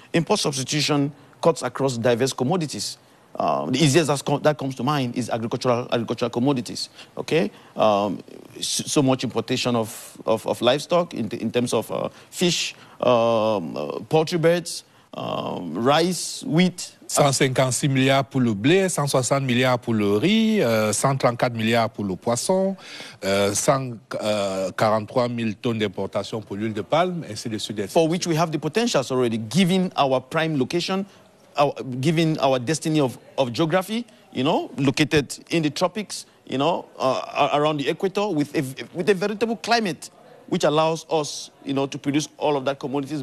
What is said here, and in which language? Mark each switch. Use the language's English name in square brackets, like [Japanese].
[English] Import substitution cuts across diverse commodities. The easiest that comes to mind is agricultural commodities. Okay, so much importation of livestock in terms of fish, poultry birds, rice, wheat. [French] 156 milliards pour le blé, 160 milliards pour le riz, 134 milliards pour le poisson, 143 000 tonnes d'importation pour l'huile de palme, ainsi de suite. [English] For which we have the potentials already, given our prime location, given our destiny of geography, you know, located in the tropics, you know, around the equator, with a veritable climate which allows us, you know, to produce all of that commodities.